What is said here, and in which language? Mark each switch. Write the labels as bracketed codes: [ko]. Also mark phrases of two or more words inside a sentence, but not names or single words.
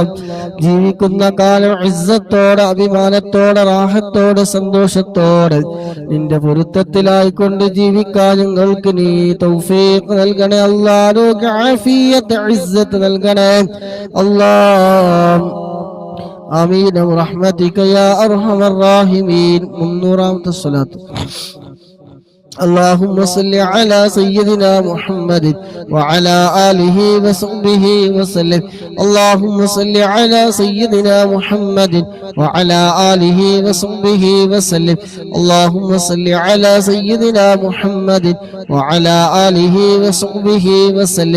[ml] ജീവിക്കുന്ന കാലം ഇസ്സത്തോടെ അഭിമാനത്തോടെ റാഹത്തോടെ സന്തോഷത്തോടെ നിന്റെ പൊരുത്തത്തിലായിക്കൊണ്ട് ജീവിക്കാൻ ഞങ്ങൾക്ക് നീ തൗഫീഖ് നൽകണേ അല്ലാഹ്. ആരോഗ്യ ആഫിയത്ത് ഇസ്സത്ത് നൽകണേ അല്ലാഹ്. [ar] آمين برحمتك يا أرحم الراحمين. [ml] 300ാമത്തെ സ്വലാത്ത്. [ar] اللهم صل على سيدنا محمد وعلى آله وصحبه وسلم. اللهم صل على سيدنا محمد وعلى آله وصحبه وسلم. اللهم صل على سيدنا محمد وعلى آله وصحبه وسلم.